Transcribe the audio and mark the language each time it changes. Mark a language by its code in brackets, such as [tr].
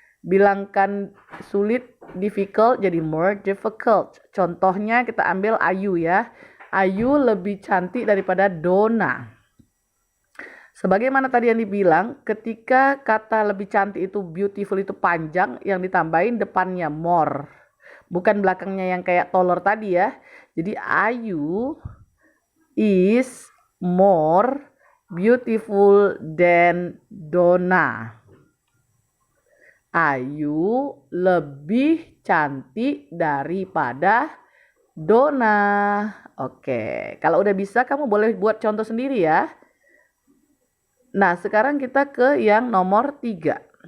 [id] Bilangkan sulit, difficult jadi more difficult. Contohnya kita ambil Ayu ya. Ayu lebih cantik daripada Dona. Sebagaimana tadi yang dibilang, ketika kata lebih cantik itu beautiful itu panjang, yang ditambahin depannya more. Bukan belakangnya yang kayak taller tadi ya. [en] Jadi Ayu is more beautiful than Dona. [id] Ayu lebih cantik daripada Dona. Oke, kalau udah bisa kamu boleh buat contoh sendiri ya. Nah, sekarang kita ke yang nomor 3.